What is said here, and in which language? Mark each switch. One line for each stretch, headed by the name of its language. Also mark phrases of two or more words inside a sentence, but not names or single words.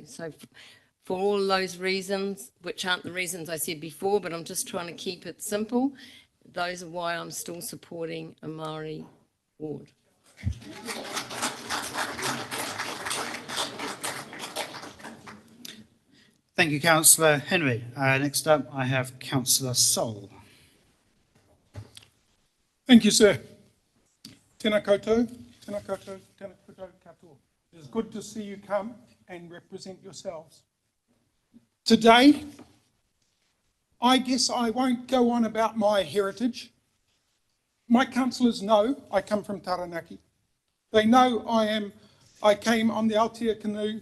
English: So for all those reasons, which aren't the reasons I said before, but I'm just trying to keep it simple, those are why I'm still supporting a Māori ward. Thank you, Councillor Henry. Next up, I have Councillor Sol. Thank you, sir.
Māori: Tēnā koutou, tēnā koutou, tēnā koutou katoa.
English: It is good to see you come and represent yourselves. Today, I guess I won't go on about my heritage. My councillors know I come from Taranaki. They know I came on the Aotea canoe.